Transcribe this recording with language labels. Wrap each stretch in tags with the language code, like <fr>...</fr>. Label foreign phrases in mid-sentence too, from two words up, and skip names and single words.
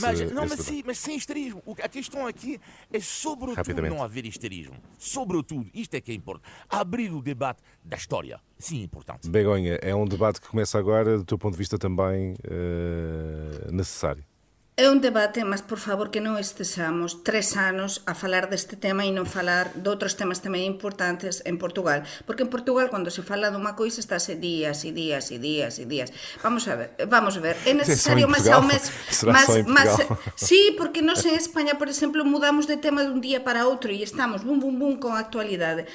<pt>Mas sem histerismo. A questão aqui é sobretudo não haver histerismo. Sobretudo, isto é que é importante. Abrir o debate da história. Sim, é importante. Begonha, é um debate que começa agora, do teu ponto de vista também necessário.</pt> <gl>É un debate, mas por favor que non estesamos 3 anos a falar deste tema e non falar de outros temas tamén importantes en Portugal. Porque en Portugal, cando se fala dunha coisa, estáse días e días e días e días. Vamos a ver. É necesario máis ao mes... Sí, porque nós en España, por exemplo, mudamos de tema dun día para outro e estamos bum con a actualidade.</gl>